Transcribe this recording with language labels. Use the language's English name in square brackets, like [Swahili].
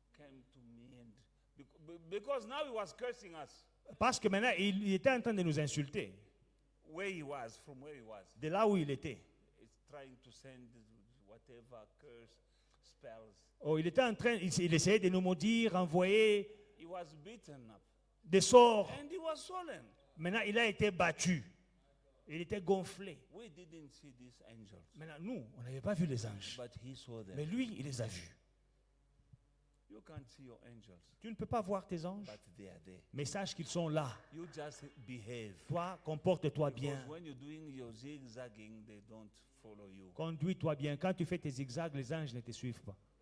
[English] came to me and because now he was cursing us [French] Parce que maintenant, il était en train de nous insulter. [English] where he was, from where he was. [French] De là où il était. [English] It's trying to send whatever curse spells. [French] Oh, il était en train, il essayait de nous maudire, envoyer [English] He was beaten up [French] des sorts. [English] and he was swollen. [French] Maintenant, il a été battu. Il était gonflé. [English] We didn't see these angels, [French] Maintenant, nous, on n'avait pas vu les anges. [English] but he saw them. [French] Mais lui, il les a vus. [English] You can't see your angels, [French] Tu ne peux pas voir tes anges, [English] but they are there. [French] mais sache qu'ils sont là. [English] You just behave. [French] Toi, comporte-toi [English] Because [French] bien. [English] when you're doing your zigzagging, they don't follow you. [French] Conduis-toi bien. Quand tu fais tes zigzags, les anges ne te suivent pas.